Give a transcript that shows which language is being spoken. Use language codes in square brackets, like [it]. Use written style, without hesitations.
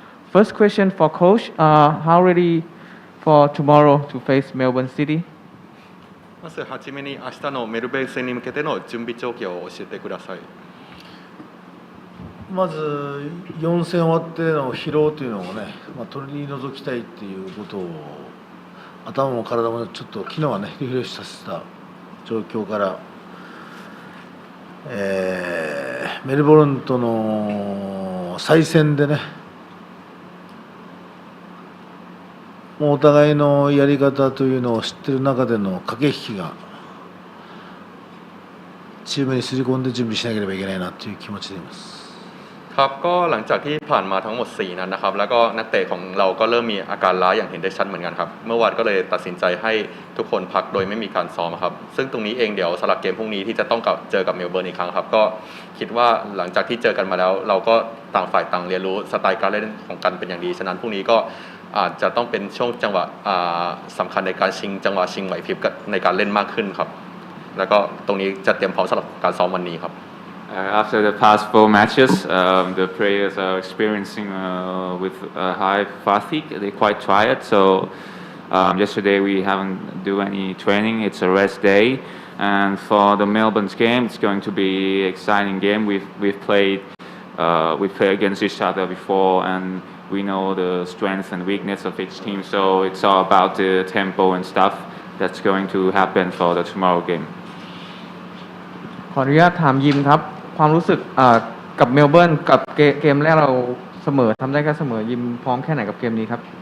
[en] First question for Coach: How ready for tomorrow to face Melbourne City? [ja] まずはじめに明日のメルベル戦に向けての準備状況を教えてください。まず4戦終わっての疲労というのをね、取り除きたいっていうことを頭も体もちょっと昨日はねリフレッシュさせた状況から、メルボルンとの再戦でね、もうお互いのやり方というのを知っている中での駆け引きがチームにすり込んで準備しなければいけないなという気持ちでいます。 [th] ครับก็หลังจากที่ผ่านมาทั้งหมด4นัดนะครับแล้วก็นักเตะของเราก็เริ่มมีอาการล้าอย่างเห็นได้ชัดเหมือนกันครับเมื่อวานก็เลยตัดสินใจให้ทุกคนพักโดยไม่มีการซ้อมครับซึ่งตรงนี้เองเดี๋ยวสำหรับเกมพรุ่งนี้ที่จะต้องเจอกับเมลเบิร์นอีกครั้งครับก็คิดว่าหลังจากที่เจอกันมาแล้วเราก็ต่างฝ่ายต่างเรียนรู้สไตล์การเล่นของกันเป็นอย่างดีฉะนั้นพรุ่งนี้ก็อาจจะต้องเป็นช่วงจังหวะสำคัญในการชิงจังหวะชิงไหวพริบในการเล่นมากขึ้นครับแล้วก็ตรงนี้จะเตรียมพร้อมสำหรับการซ้อมวันนี้ครับ [en] After the past 4 matches, the players are experiencing with high fatigue. They're quite tired. So yesterday we haven't do any training. It's a rest day, and for the Melbourne's game, it's going to be an exciting game. We've played against each other before, and we know the strength and weakness of each team. So it's all about the tempo and stuff that's going to happen for the tomorrow game. [th] ขออนุญาตถามยิมครับความรู้สึกกับเมลเบิร์นกับเกมแรกเราเสมอทำได้แค่เสมอยิมพร้อมแค่ไหนกับเกมนี้ครับ